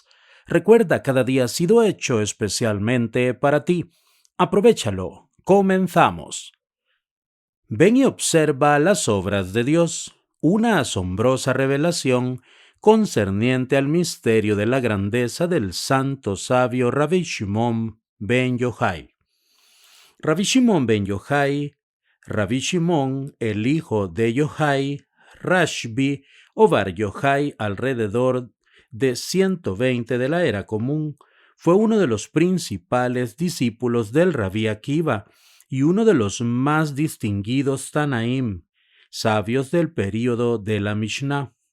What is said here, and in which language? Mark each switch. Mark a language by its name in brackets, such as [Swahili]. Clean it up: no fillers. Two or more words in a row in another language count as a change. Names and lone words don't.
[Spanish] Recuerda, cada día ha sido hecho especialmente para ti. Aprovéchalo. Comenzamos. Ven y observa las obras de Dios, una asombrosa revelación concerniente al misterio de la grandeza del santo sabio Rabbi Shimon ben Yochai. Rabbi Shimon ben Yochai, Rabbi Shimon, el hijo de Yochai, Rashbi o Bar Yochai, alrededor de 120 de la era común, fue uno de los principales discípulos del Rabí Akiva y uno de los más distinguidos Tanaim, sabios del período de la Mishnah.